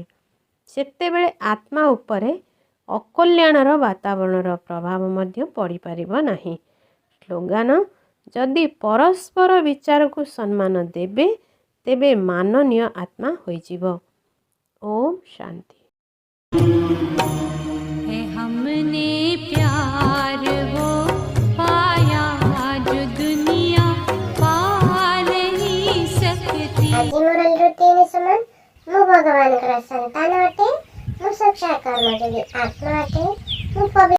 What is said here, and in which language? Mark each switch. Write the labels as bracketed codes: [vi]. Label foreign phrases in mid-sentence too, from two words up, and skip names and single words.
[or] ସେତେବେଳେ ଆତ୍ମା ଉପରେ ଅକଲ୍ୟାଣର ବାତାବରଣର ପ୍ରଭାବ ମଧ୍ୟ ପଡ଼ିପାରିବ ନାହିଁ। ସ୍ଲୋଗାନ: ଯଦି ପରସ୍ପର ବିଚାରକୁ ସମ୍ମାନ ଦେବେ, ତେବେ ମାନନୀୟ ଆତ୍ମା ହୋଇଯିବ। ଓମ୍ ଶାନ୍ତି। [hi] हमने प्यार वो पाया जो दुनिया पा नहीं सकती। [or] ଆଜି ମୋର ରୁଟିନ ସମାନ ମୁଁ ଭଗବାନଙ୍କର ସନ୍ତାନ ଅଟେ। ମୁଁ ସଚ୍ଚା କର୍ମଯୋଗୀ ଆତ୍ମା ଅଟେ। ମୁଁ